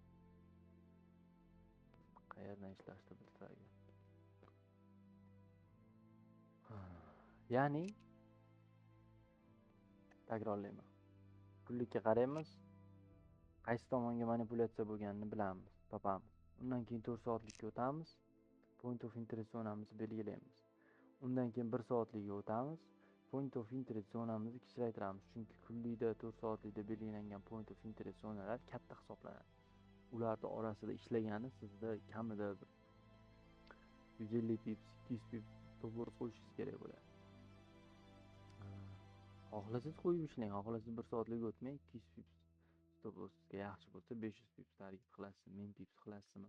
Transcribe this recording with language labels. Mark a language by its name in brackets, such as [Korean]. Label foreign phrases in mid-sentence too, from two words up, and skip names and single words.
[Uzbek] Qayerdan ishlashni bilsa agar. Ya'ni takrorlayman. Kunlikka qaraymiz. Qaysi tomonga manipulyatsiya bo'lganini bilamiz, topamiz. Undan keyin 4 soatlikka o'tamiz. [English] Point of interest [Uzbek] zonamizni belgilaymiz. Undan keyin 1 soatlikka o'tamiz. [English] Point of interest [Uzbek] zonamizni kichraytiramiz, chunki kunlikda 4 soatlikda belgilangan [English] point of interest [Uzbek] zonalar katta hisoblanadi. Ularning orasida ishlagani sizda kamida 150 pips, 200 pips to'g'ri qo'yishingiz kerak bo'ladi. Xohlasangiz qo'yib ishlang, xohlasangiz 1 soatlik o'tmay 200 [English] pips stop loss'ga [Uzbek] yaxshi bo'lsa 500 [English] pips target [Uzbek] qilasiz, 1000 pips qilasizmi?